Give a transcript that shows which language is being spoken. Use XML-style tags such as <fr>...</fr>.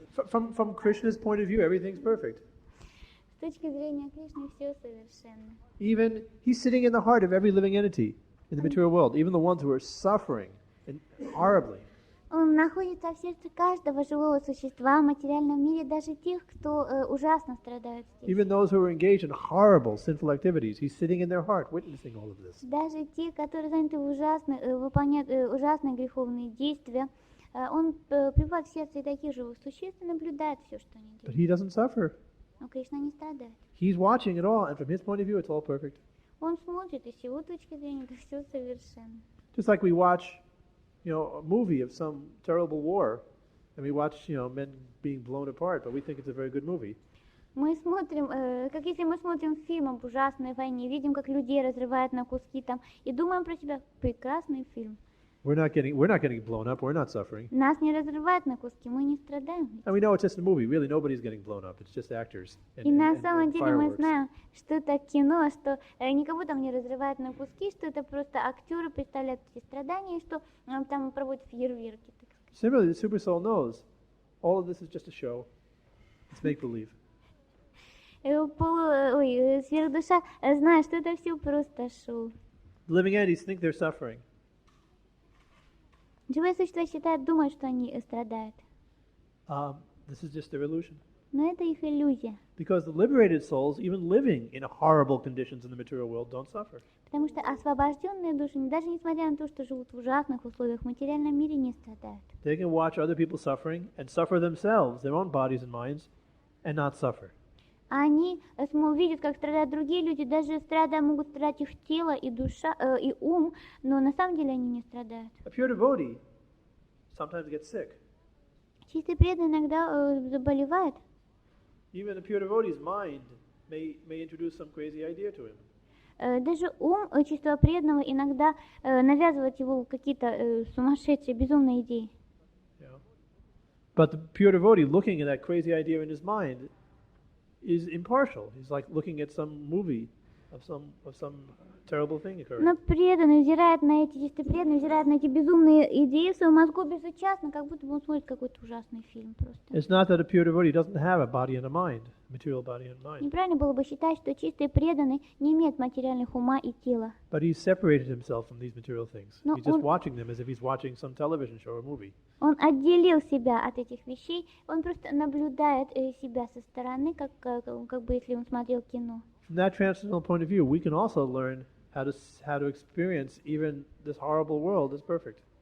<en>From Krishna's point of view, everything's perfect.</en> <ru>С точки зрения Кришны все совершенно.</ru> <en>Even he's sitting in the heart of every living entity in the material world, even the ones who are suffering and horribly.</en> <ru>Он находится в сердце каждого живого существа в материальном мире, даже тех, кто ужасно страдает здесь.</ru> <en>Even those who are engaged in horrible sinful activities, he's sitting in their heart, witnessing all of this.</en> <ru>Даже те, которые заняты выполняют ужасные греховные действия, он пребывает в сердце и таких живых существ и наблюдает все, что они</ru> <en>But</en> <ru>делают.</ru> <en>he doesn't suffer.</en> <ru>Но Кришна не страдает.</ru> <en>He's watching it all, and from his point of view, it's all perfect.</en> <ru>Он смотрит, и с его точки зрения это все совершенно.</ru> <en>Just like we watch, a movie of some terrible war, and we watch, men being blown apart, but we think it's a very good movie.</en> <ru>Мы смотрим, как если мы смотрим фильм об ужасной войне, видим, как людей разрывают на куски там, и думаем про себя, прекрасный фильм.</ru> <en>We're not getting blown up. We're not suffering.</en> <ru>Нас не разрывают на куски, мы не страдаем.</ru> <en>And we know it's just a movie. Really, nobody's getting blown up. It's just actors</en> <ru>И на самом</ru> <en>and</en> <ru>деле мы</ru> <en>fireworks.</en> <ru>знаем, что это кино, что никого там не разрывают на куски, что это просто актеры представляют эти страдания, и что там проводят фейерверки. Так сказать.</ru> <en>Similarly, the super soul knows all of this is just a show. It's make believe.</en> <ru>Сверхдуша знает, что это все просто шоу.</ru> <en>The living entities think they're suffering.</en> <ru>Живые существа считают, думают, что они страдают.</ru> <en>This is just their illusion.</en> <ru>Но это их иллюзия.</ru> <en>Because the liberated souls, even living in horrible conditions in the material world, don't suffer.</en> <ru>Потому что освобожденные души, даже несмотря на то, что живут в ужасных условиях, в материальном мире не страдают.</ru> <en>They can watch other people suffering and suffer themselves, their own bodies and minds, and not suffer.</en> <ru>Они видят, как страдают другие люди, даже могут страдать их тело и душа, и ум, но на самом деле они не страдают.</ru> <en>A pure devotee sometimes gets sick.</en> <ru>Чистый преданный иногда заболевает.</ru> <en>Even a pure devotee's mind may introduce some crazy idea to him.</en> <ru>Даже ум чистого преданного иногда навязывает его какие-то сумасшедшие, безумные идеи.</ru> <en>Yeah. But the pure devotee looking at that crazy idea in his mind is impartial. He's like looking at some movie of some terrible thing occurring.</en> <ru>Но преданный взирает на эти чистые преданные, взирает на эти безумные идеи в своем мозгу безучастно, как будто бы он смотрит какой-то ужасный фильм просто.</ru> <en>It's not that a pure devotee doesn't have a body and a mind, material body and mind.</en> <ru>Неправильно было бы считать, что чистый преданный не имеет материальных ума и тела.</ru> <en>But he's separated himself from these material things. No, He's just watching them as if he's watching some television show or movie.</en> <ru>Он отделил себя от этих вещей, он просто наблюдает себя со стороны, как бы если он смотрел кино.</ru> <en>From that transcendental point of view, we can also learn how to experience even this horrible world as perfect.</en>